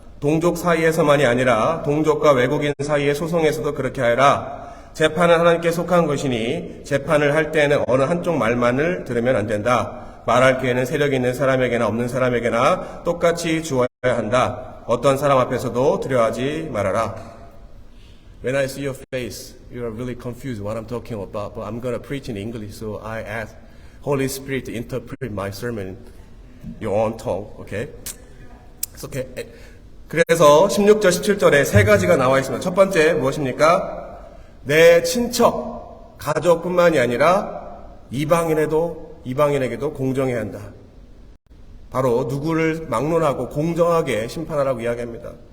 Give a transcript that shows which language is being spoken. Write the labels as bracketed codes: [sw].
[ko] 동족 사이에서만이 아니라 동족과 외국인 사이의 소송에서도 그렇게 하여라. 재판은 하나님께 속한 것이니 재판을 할 때에는 어느 한쪽 말만을 들으면 안 된다. 말할 기회는 세력 있는 사람에게나 없는 사람에게나 똑같이 주어야 한다. 어떤 사람 앞에서도 두려워하지 말아라. [en] When I see your face, you are really confused what I'm talking about. But I'm going to preach in English, so I ask Holy Spirit to interpret my sermon in your own tongue. Okay? It's okay. [ko] 그래서 16절, 17절에 세 가지가 나와 있습니다. 첫 번째 무엇입니까? 내 친척, 가족뿐만이 아니라 이방인에게도 공정해야 한다. 바로 누구를 막론하고 공정하게 심판하라고 이야기합니다.